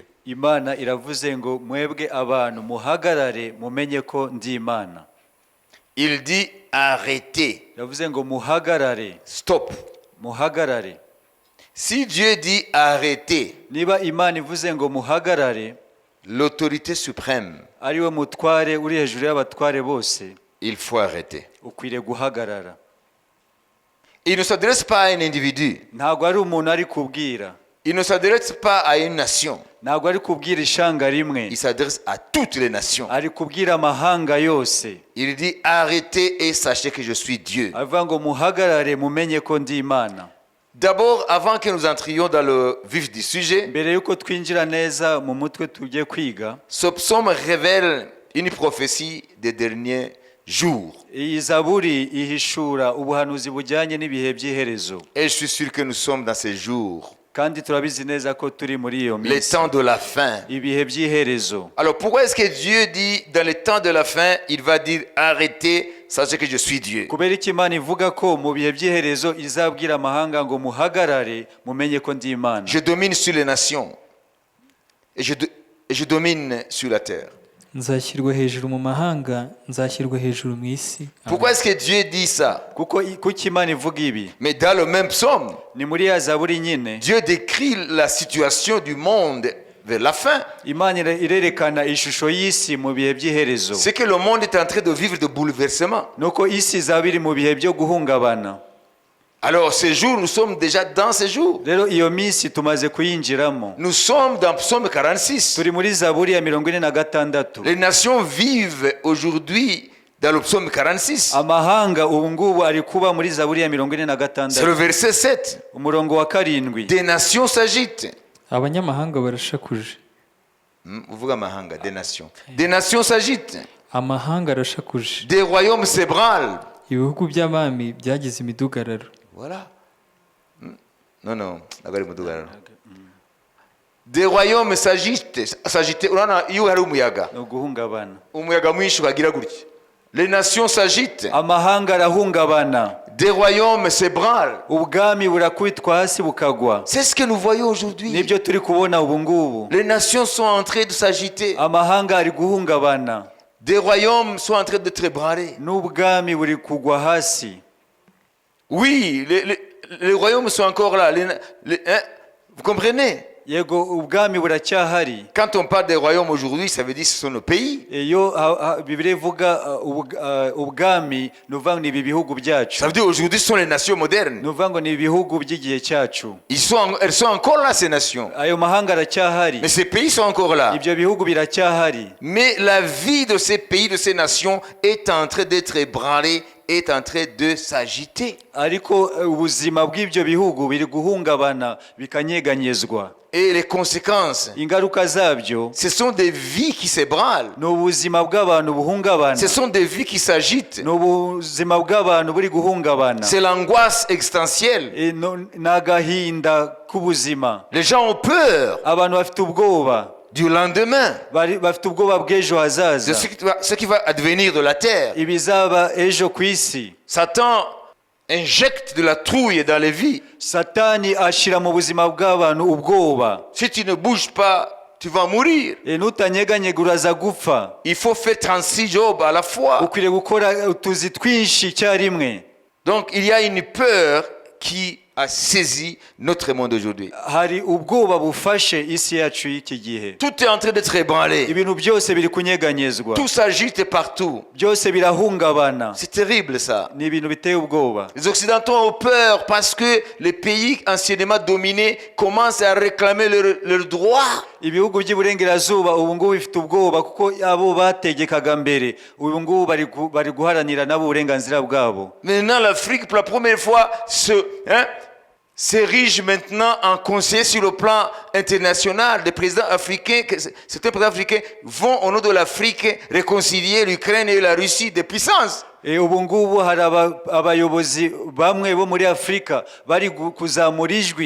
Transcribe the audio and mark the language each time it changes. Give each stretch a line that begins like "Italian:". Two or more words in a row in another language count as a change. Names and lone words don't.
Kinyarwanda: Imana iravuze ngo mwebwe abantu muhagarare mumenye ko ndi Imana.
French: Il dit, arrêtez,
Kinyarwanda: Iravuze ngo muhagarare, stop. muhagarare.
French: Si Dieu dit arrêtez,
Kinyarwanda: Niba Imana ivuze ngo muhagarare,
French: l'autorité suprême,
Kinyarwanda: ari we mutware uri hejuru y'abatware bose,
French: il faut arrêter.
Kinyarwanda: ukwiriye guhagarara.
French: Il ne s'adresse pas à un individu.
Kinyarwanda: Ntabwo ari umuntu ari kubwira,
French: Il ne s'adresse pas à une nation.
Kinyarwanda: ntabwo ari kubwira ishanga rimwe,
French: Il s'adresse à toutes les nations.
Kinyarwanda: ari kubwira amahanga yose.
French: Il dit arrêtez et sachez que je suis Dieu.
Kinyarwanda: Avuga ngo muhagarare mumenye ko ndi Imana.
French: D'abord, avant que nous entrions dans le vif du sujet,
Kinyarwanda: Mbere yuko twinjira neza mu mutwe tugiye kwiga,
French: ce psaume révèle une prophétie des derniers jours.
Kinyarwanda: iyi Zaburi ihishura ubuhanuzi bujyanye n'ibihe by'iherezo.
French: Et je suis sûr que nous sommes dans ces jours.
Kinyarwanda: kandi turabizi neza ko turi muri iyo
French: Les
Kinyarwanda: minsi
French: temps de la fin.
Kinyarwanda: ibihe by'iherezo.
French: Alors pourquoi est-ce que Dieu dit dans les temps de la fin, il va dire arrêtez, sachez que je suis Dieu.
Kinyarwanda: kubera iki Imana ivuga ko mu bihe by'iherezo izabwira amahanga ngo muhagarare mumenye ko ndi Imana?
French: Je domine sur les nations et je domine sur la terre.
Kinyarwanda: nzashyirwa hejuru mu mahanga nzashyirwa hejuru mu isi.
French: Pourquoi est-ce que Dieu dit ça?
Kinyarwanda: kuki Imana ivuga ibi?
French: Mais dans le même psaume,
Kinyarwanda: Ni muri ya zaburi nyine
French: Dieu décrit la situation du monde vers la fin.
Kinyarwanda: Imana irerekana ishusho y'isi mu bihe by'iherezo.
French: C'est que le monde est en train de vivre de bouleversements.
Kinyarwanda: Nuko isi izaba iri mu bihe byo guhungabana.
French: Alors ces jours, nous sommes déjà dans ces jours.
Kinyarwanda: Rero iyo minsi tumaze kuyinjiramo.
French: Nous sommes dans psaume 46.
Kinyarwanda: Turi muri zaburi ya 46.
French: Les nations vivent aujourd'hui dans le psaume 46.
Kinyarwanda: Amahanga ubu ngubu ari kuba muri zaburi ya
French: C'est le 46 verset 7.
Kinyarwanda: umurongo wa 7.
French: Des nations s'agitent.
Kinyarwanda: abanyamahanga barashakuje. Uvuga amahanga,
French: des nations. Des nations s'agitent.
Kinyarwanda: amahanga arashakuje.
French: Des royaumes s'ébranlent.
Kinyarwanda: ibihugu by'abami byagize imidugararo.
French: Voilà. Non, non. Des royaumes s'agitent.
Kinyarwanda: Urabona iyo hari umuyaga. No guhungabana. Umuyaga mwinshi ukagira gutya.
French: Les nations s'agitent.
Kinyarwanda: Amahanga arahungabana.
French: Des royaumes s'ébranlent.
Kinyarwanda: Ubwami burakubitwa hasi bukagwa.
French: C'est ce que nous voyons aujourd'hui.
Kinyarwanda: Nibyo turi kubona ubu ngubu.
French: Les nations sont en train de s'agiter.
Kinyarwanda: Amahanga ari guhungabana.
French: Des royaumes sont en train de s'ébranler.
Kinyarwanda: N'ubwami buri kugwa hasi.
French: Oui, les royaumes sont encore là. Vous comprenez?
Kinyarwanda: Yego ubwami buracyahari.
French: Quand on parle des royaumes aujourd'hui, ça veut dire que ce sont nos pays.
Kinyarwanda: Iyo Bibiliya ivuga ubwami nuvuga ngo ni ibi bihugu byacu.
French: Ça veut dire aujourd'hui ce sont les nations modernes.
Kinyarwanda: Nuvuga ngo ni ibihugu by'igihe cyacu.
French: Elles sont encore là, ces nations.
Kinyarwanda: Ayo mahanga aracyahari.
French: Mais ces pays sont encore là.
Kinyarwanda: Ibyo bihugu biracyahari.
French: Mais la vie de ces pays, de ces nations est en train d'être ébranlée, est en train de s'agiter.
Kinyarwanda: Ariko ubuzima bw'ibyo bihugu biri guhungabana bikanyeganyezwa.
French: Et les conséquences,
Kinyarwanda: Ingaruka zabyo
French: ce sont des vies qui s'ébranlent.
Kinyarwanda: ni ubuzima bw'abantu buhungabana.
French: Ce sont des vies qui s'agitent.
Kinyarwanda: Ni ubuzima bw'abantu buri guhungabana.
French: C'est l'angoisse existentielle.
Kinyarwanda: N'agahinda k'ubuzima.
French: Les gens ont peur
Kinyarwanda: Abantu bafite ubwoba.
French: du lendemain,
Kinyarwanda: Bafite ubwoba bw'ejo
French: de
Kinyarwanda: hazaza.
French: ce qui va advenir de la terre.
Kinyarwanda: Ibizaba ejo ku isi.
French: Satan injecte de la trouille dans les vies.
Kinyarwanda: Satani ashira mu buzima bw'abantu ubwoba.
French: Si tu ne bouges pas, tu vas mourir.
Kinyarwanda: Nutanyeganyega uraza gupfa.
French: Il faut faire 36 jobs à la fois.
Kinyarwanda: Ukwiriye gukora utuzi twinshi icyarimwe.
French: Donc il y a une peur qui a saisi notre monde aujourd'hui.
Kinyarwanda: Hari ubwoba bufashe isi yacu y'iki gihe.
French: Tout est en train d'être ébranlé.
Kinyarwanda: Ibintu byose biri kunyeganyezwa.
French: Tout s'agite partout.
Kinyarwanda: Byose birahungabana.
French: C'est terrible ça.
Kinyarwanda: Ni ibintu biteye ubwoba.
French: Les Occidentaux ont peur parce que les pays anciennement dominés commencent à réclamer leurs droits.
Kinyarwanda: Ibihugu by'iburengerazuba ubu ngubu bifite ubwoba kuko abo bategekaga mbere ubu ngubu bari guharanira nabo uburenganzira bwabo.
French: Maintenant l'Afrique pour la première fois s'érige maintenant en conseiller sur le plan international. Les présidents africains, certains présidents africains vont au nom de l'Afrique réconcilier l'Ukraine et la Russie des puissances.
Kinyarwanda: Ubu ngubu hari abayobozi bamwe bo muri Afurika bari kuzamura ijwi.